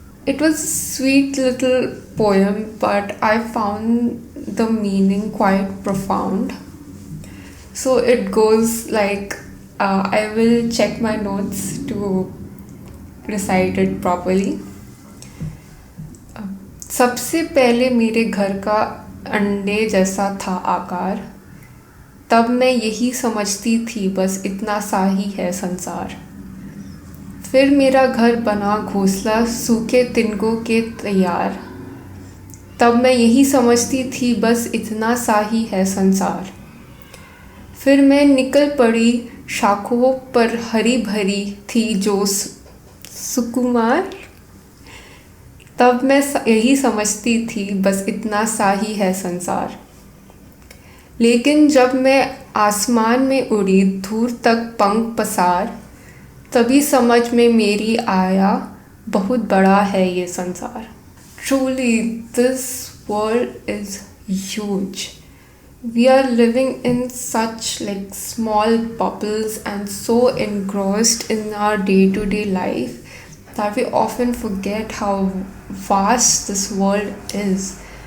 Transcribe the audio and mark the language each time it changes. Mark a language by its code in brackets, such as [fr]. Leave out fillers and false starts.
[en] It was a sweet little poem, but I found the meaning quite profound. So it goes like I will check my notes to recite it properly. [hi] सबसे पहले मेरे घर का अंडे जैसा था आकार, तब मैं यही समझती थी बस इतना सा ही है संसार. फिर मेरा घर बना घोंसला सूखे तिनकों के तैयार, तब मैं यही समझती थी बस इतना सा ही है संसार. फिर मैं निकल पड़ी शाखों पर हरी भरी थी जो सुकुमार, तब मैं यही समझती थी बस इतना सा ही है संसार. लेकिन जब मैं आसमान में उड़ी दूर तक पंख पसार, तभी समझ में मेरी आया बहुत बड़ा है ये संसार. [en] Truly, this world is huge. We are living in such like small bubbles and so engrossed in our day-to-day life that we often forget how vast this world is.